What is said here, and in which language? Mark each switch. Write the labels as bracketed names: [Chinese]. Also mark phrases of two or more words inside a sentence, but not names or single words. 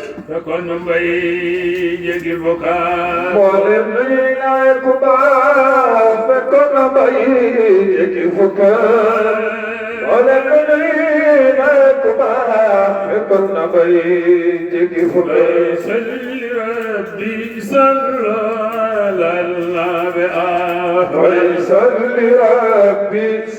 [Wolof] Te kon nu mbay jéggi fukka. Mboole nu ñuy nawe ku baax. Te kon nu mbay jéggi fukka. Mboole nu ñuy nawe ku baax. Te kon nu mbay jéggi fukka. [Arabic] صل ربي صل على النبي أحمد. صل ربي